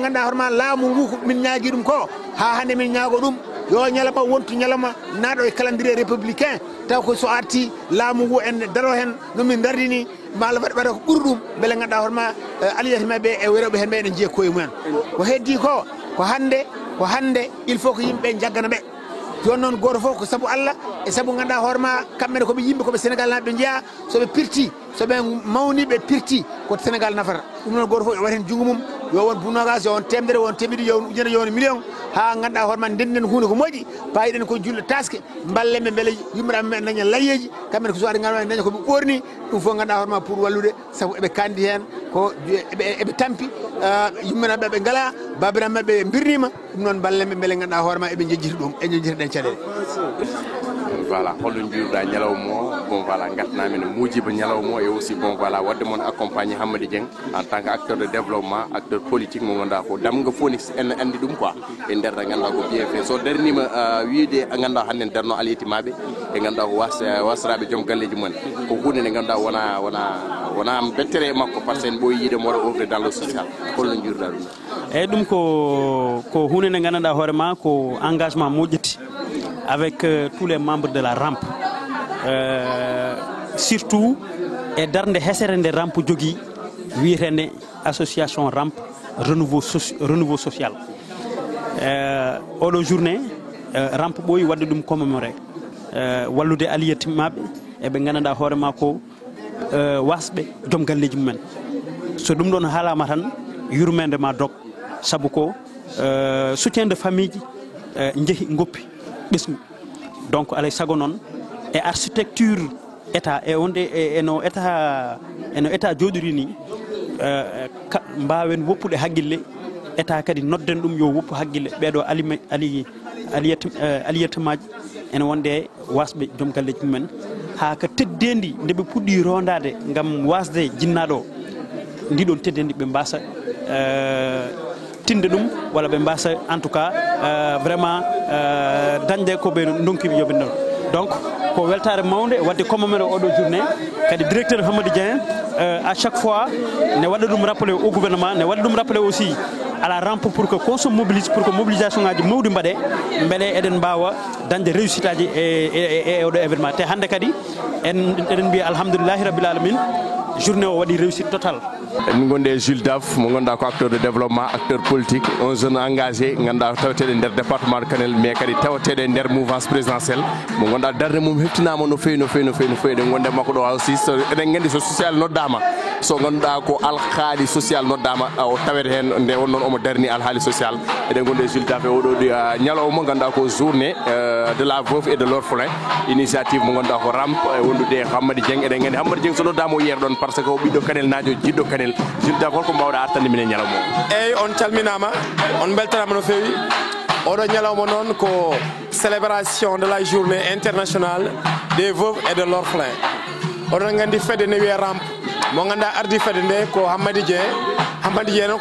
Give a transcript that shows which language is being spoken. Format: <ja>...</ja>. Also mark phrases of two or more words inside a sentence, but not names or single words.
<ff>ganduɗa hoorema laamu ngu ko min ñaagui ɗum ko ha hande min ñaago ɗum yo ñalawma wontu ñalawma naaɗo e</ff> <fr>calendrier républicain</fr> <ff>taw ko so arti laamu ngu en daro hen no min dardini mala waɗa ko ɓuuri ɗum beele ganduɗa hoorema aliyatimaɓe e rewɓe hen ɓe ene jiiya koye mumen ko heddi ko hande</ff> <fr>il faut</fr> <ff>ko yimɓe jaggana ɓe joni noon goto foof ko saabu Allah e saabu ganduɗa hoorema kamɓene koɓe yimɓe koɓe Sénégal naɓe jeeya soɓe pirti soɓe mawni ɓe pirti ko Sénégal nafata ɗum noon goto foof yo waɗ hen junggo mum yo won bunogas yo won temedere won temedde yo won ujunere yo won million ha ganduɗa hoorema ndenden hunde ko moƴƴi payiɗen ko julɗo taske balleɓe beele yummiraɓe men daña layyeji kamɓene ko suwaɗe ganduɗa daña koɓe ɓorni ɗum fof ganduɗa hoorema pour wallude saabu eɓe kandi hen ko eɓe tampi yummiraɓe ɓe ngala babiraɓe ɓe birnima ɗum noon balleɓe beele ganduɗa hoorema eɓe jejjiti ɗum e jejjiti ɗen caɗele voilà holɗo jiiruɗa ñalawma o</ff> <fr>bon voilà</fr> <ff>gartanamin muujiba ñalawma o</ff> <fr>et aussi bon voilà</fr> <ff>wadde moon accompagné Hammady Dieng</ff> <fr>en tant que acteur de développement acteur politique</fr> <ff>mo ganduɗa ko damga Phoenix en andi ɗum quoi e nder ganduɗa ko</ff> <fr>bien fait</fr> <ff>so darnima wiide ganduɗa hande en darno aliyetimaɓe e ganduɗa ko wasraɓe joom galleji mumen ko hunde nde ganduɗa wona bettere e makko</ff> <fr>par ce que</fr> <ff>en ɓooyi yiide mo waɗa</ff> <fr>offre dans le social</fr> <ff>holno jiiruɗa ɗum eyyi ɗum ko hunde nde ganduɗa hoorema ko engagement moƴƴiti</ff> <fr>avec tous les membres de la rampe surtout</fr> <ff>e darde hesere nde rampe jogui wiyetende</ff> <fr>association rampe renouveau social</fr> <ff>oɗo journée rampe ɓooyi wadde ɗum commémoré wallude aliyetimaɓe eɓe ganduɗa hoorema ko wasɓe joom galleji mumen so ɗum ɗon haalama tan yurmede ma dog saabu ko</ff> <fr>soutien de famille</fr> <ff>ji jeehi goppi ɓesgu donc alay saago noon e</ff> <fr>architecture état</fr> <ff>e onde eno état jooɗiri ni mbawen woppude haqqille état kadi nodden ɗum yo woppu haqqille ɓeɗo aliyetemaji ene wonde wasɓe joom galleji mumen ha ka teddendi nde ɓe puɗɗi rondade gam wasde jinnaɗo ndiɗon teddendi ɓe mbasa tinde ɗum walla ɓe mbasa</ff> <fr>en tout cas vraiment</fr> <ff>dañde ko ɓe donkiɓe yoɓe non donc ko weltare mawde wadde commemoré oɗo journée kadi directeur Hamady Dieng</ff> <fr>à chaque fois</fr> <ff>ne waɗa ɗum</ff> <fr>rappelé au gouvernement</fr> <ff>ne waɗa ɗum</ff> <fr>rappelé aussi à la rampe pour que qu'on se mobilise pour que mobilisation</fr> <ff>ngaji mawɗi mbaɗe beele eɗen mbawa dañde réussite aji e oɗo événement te hande kadi eɗen mbiya</ff> <ar>الحمد لله رب العالمين</ar> <ff>journée o waɗi</ff> <fr>réussite totale.</fr> <ff>min gonde Jules Daf mo ganduɗa ko</ff> <fr>acteur de développement acteur politique un jeune engagé</fr> <ff>ganduɗa taweteɗe nder</ff> <fr>département de</fr> <ff>Kanel mais kadi taweteɗe nder</ff> <fr>mouvance présidentielle</fr> <ff>mo ganduɗa darde mum heftinama no fewi eɗen gonde makko ɗo aussi eɗen gandi so social noddama so ganduɗa ko alhaali social noddama o tawete hen nde won noon omo darni alhaali social eɗen gonde Jules Daf e oɗo ñalawma ganduɗa ko</ff> <fr>journée de la veuve et de l'orphelin</fr> <ff>initiative mo ganduɗa ko rampe e wondude Hamady Dieng eɗen gandi Hamady Dieng so noddama o yeeɗa ɗon</ff> <fr>par ce que</fr> <ff>o ɓiɗɗo Kanel najo jiɗɗo Kanel Jules Daf holko mbawɗa artande minen ñalawma eyyi on calminama on beltanama no fewi oɗo ñalawma noon ko</ff> <fr>célébration de la journée internationale des veuves et de l'orphelin</fr> <ff>oɗon gandi fedde ne wiye rampe mo ganduɗa ardi fedde nde ko Hamady Dieng noon</ff>